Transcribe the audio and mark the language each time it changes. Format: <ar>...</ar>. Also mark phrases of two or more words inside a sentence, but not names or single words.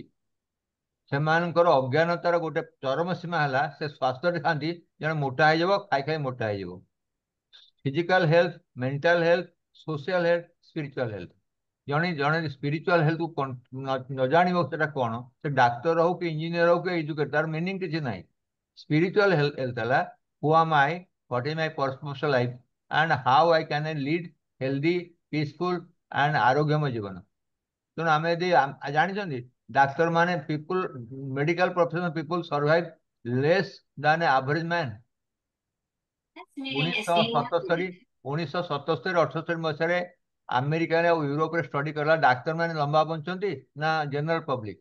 <or>ସେମାନଙ୍କର ଅଜ୍ଞାନତାର ଗୋଟେ ଚରମ ସୀମା ହେଲା, ସେ ସ୍ୱାସ୍ଥ୍ୟରେ ଥାନ୍ତି ଜଣେ ମୋଟା ହେଇଯିବ, ଖାଇ ଖାଇ ମୋଟା ହେଇଯିବ।</or> <en>Physical health, mental health, social health, spiritual health.</en> <or>ଜଣେ ଜଣେ</or> <en>spiritual healthକୁ</en> <or>ନ ଜାଣିବ ସେଟା କ'ଣ, ସେ ଡାକ୍ତର ହଉ କି ଇଞ୍ଜିନିୟର ହଉ କି ଏଜୁକେଟର, ତାର ମିନିଂ କିଛି ନାହିଁ।</or> <en>spiritual health ହେଲା ହୁ am I, what is my purpose of life, and how I can lead healthy, peaceful and</en> <or>ଆରୋଗ୍ୟମୟ ଜୀବନ। ତେଣୁ ଆମେ ଯଦି ଜାଣିଛନ୍ତି, ଡାକ୍ତର ମାନେ</or> <en>people, medical profession people survive less than average man.</en> <or>1977 ମସିହାରେ ଆମେରିକାରେ ଆଉ ୟୁରୋପରେ ଷ୍ଟଡି କଲା, ଡାକ୍ତର ମାନେ ଲମ୍ବା ବଞ୍ଚନ୍ତି ନା</or> <en>general public?</en>